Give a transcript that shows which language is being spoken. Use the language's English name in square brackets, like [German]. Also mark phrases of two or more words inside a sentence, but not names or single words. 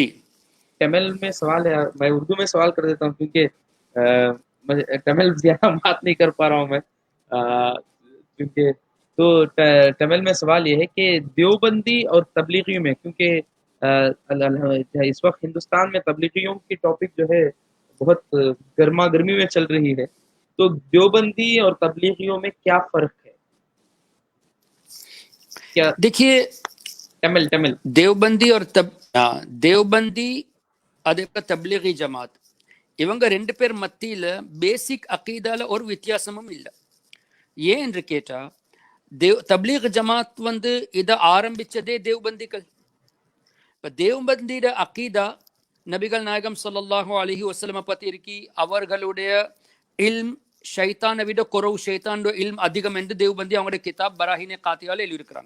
[Urdu] تمل میں سوال ہے، میں اردو میں سوال کر دیتا ہوں کیونکہ تمل زیادہ بات نہیں کر پا رہا ہوں میں، کیونکہ تو تمل میں سوال یہ ہے کہ دیوبندی اور تبلیغیوں میں، کیونکہ اس وقت ہندوستان میں تبلیغیوں کی ٹاپک جو ہے بہت گرما گرمی میں چل رہی ہے، تو دیوبندی اور تبلیغیوں میں کیا فرق ہے؟ کیا دیکھیے تمل [Tamil] دیوبندی اور دیوبندی அதே தப்லீகி ஜமாத் இவங்க ரெண்டு பேர் மத்தியில பேசிக் அகீதால ஒரு வித்தியாசமும் இல்லை. ஏன் என்று கேட்டா, தப்லீக் ஜமாத் இதை ஆரம்பிச்சதே தேவ்பந்திகள். இப்ப தேவ்பந்தியோட அகீதா நபிகள் நாயகம் [Arabic] صلى الله عليه وسلم [Tamil] பத்தி இருக்கி, அவர்களுடைய இல்ம் ஷைத்தானை விட குறவு, ஷைத்தானோட இல்ம் அதிகம் என்று தேவ்பந்தி அவங்களுடைய கிதாப் பராஹினே காத்தியால எழுதியிருக்கிறாங்க.